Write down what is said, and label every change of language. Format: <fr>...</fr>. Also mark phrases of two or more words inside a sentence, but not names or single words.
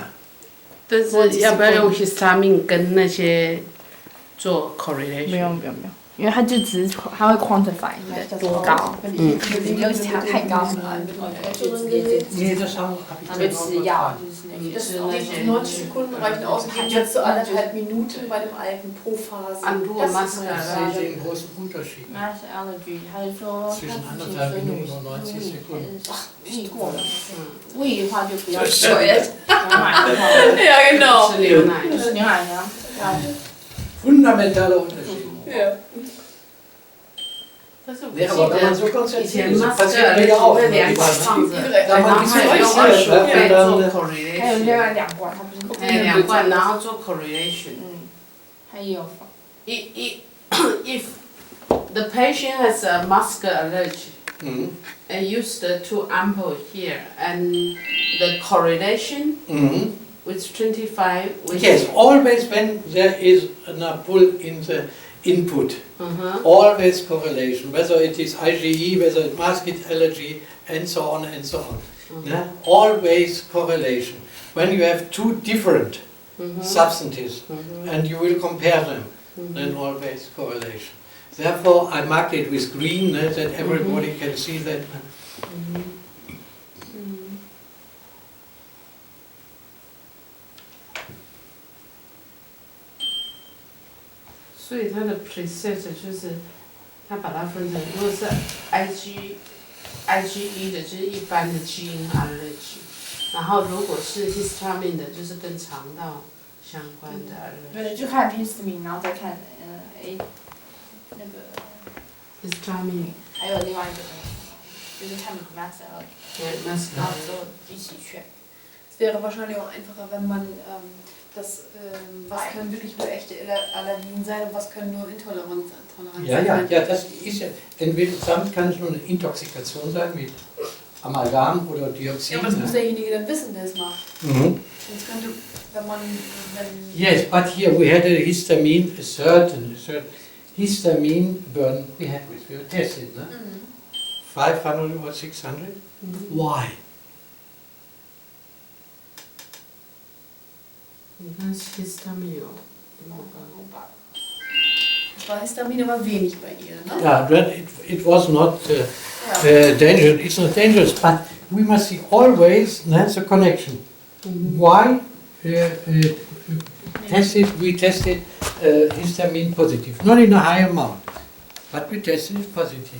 <zh>但是要不要用 histamine 跟那些做不 correlation？用，因为它就只是它会 quantify 你的多高，你就查太高什么，就直接</zh> <de>Nee, das habe</de> <zh>它</zh> <de>ich</de> <zh>会</zh> <de>dann</de> <zh>吃</zh> <de>auch</de> <zh>药</zh> <de>gefragt.，</de> <zh>就是那些。</zh> <de>Die 90 Sekunden reichen aus und gehen jetzt zu 1,5 Minuten bei dem Alten pro Phase. Andur Das ist Maske, meine Ich Frage. sehe den großen Unterschied.</de> <zh>那是 allergy，他就说</zh> <de>zwischen 1,5 Minuten und 90 Sekunden.</de> <zh>胃过了，胃的话就比较</zh> <de>Bescheuert.</de> <zh>牛奶的话，</zh> <de>Ja, genau.</de> <zh>吃牛奶。就是牛奶呀，</zh> <de>Fundamentaler Unterschied. Ja.</de> <zh>但是我</zh> <de>Nee, aber wenn man so</de> <zh>记得以</zh> <de>konzentriert</de> <zh>前</zh> <de>ist,</de> <zh>master</zh> <de>passiert mir ja auch.</de> <zh>会</zh> <de>immer</de> <zh>两</zh> <de>wieder,</de> <zh>管</zh> <de>ne?</de> <zh>放着，</zh> <de>Da</de> <zh>然</zh> <de>man</de> <zh>后</zh> <de>ist</de> <zh>还有</zh> <de>so</de> <zh>用</zh> <de>schnell,</de> <zh>20</zh> <de>ne?</de> <zh>倍</zh> <de>Und</de> <zh>做</zh> <de>dann,</de> <zh>还有另 correlation，外2罐，它不是哎，两罐，然后做 correlation。它也有放。</zh> <en>If the patient has a muscle allergy Mhm. and use the 2 ample here and the correlation Mhm. with 25 with Yes, always when there is a pull in the input, Uh-huh. always correlation, whether it is IgE, whether it's mosquito allergy, and so on and so on. Yeah? Always correlation. When you have 2 different substances and you will compare them, then always correlation. Therefore, I marked it with green that everybody can see that.</en> <zh>所以它的 preset 就是它把它分成，如果是 IgE 的，就是一般的基因 allergy， 然后如果是 histamine 的，就是跟肠道相关的 allergy。对，就看 histamine， 然后再看那个 histamine，还有另外一个就是看 mast allergy，对，那是然后就一起去。</zh> <de>Es wäre wahrscheinlich auch einfacher, wenn man was können wirklich nur echte Allergien sein und was können nur Intoleranz Ja, sein. das ist ja, entweder damit kann es nur eine Intoxikation sein mit Amalgam oder Dioxin. Ja, aber das muss derjenige dann wissen, der es macht. Mhm. Sonst könnte, wenn</de> <en>Yes, but here we had a histamine, a certain histamine burden we had with, we tested, no? 500 or 600? Why?</en> <zh>你看 histamine 有多高？</zh> <de>war Histamin aber wenig bei ihr, ne?</de> <en>Yeah, then it was not dangerous. It's not dangerous, but we must see always the connection. Why we tested histamine positive, not in a high amount, but we tested it positive.</en>